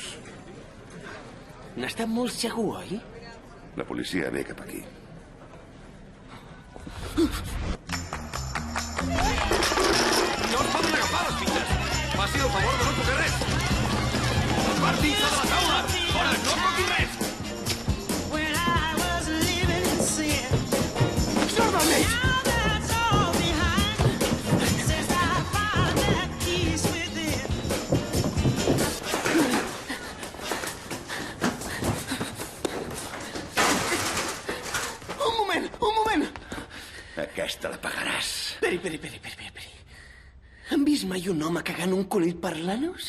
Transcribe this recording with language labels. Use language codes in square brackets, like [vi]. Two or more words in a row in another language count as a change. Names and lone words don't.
[ca] N'està molt segur, oi? La policia ve cap aquí. les fitxes. Faci el favor de no tocar res. Apartin-se de la taula. Fora, no toquin res. [en] When I was living in sin. [ca] Sort del mig! [en] Now that's all behind. Since I found that peace within. [ca] Un moment! Aquesta la pagaràs. Peri. Han vist mai un home cagant un conill per l'anus?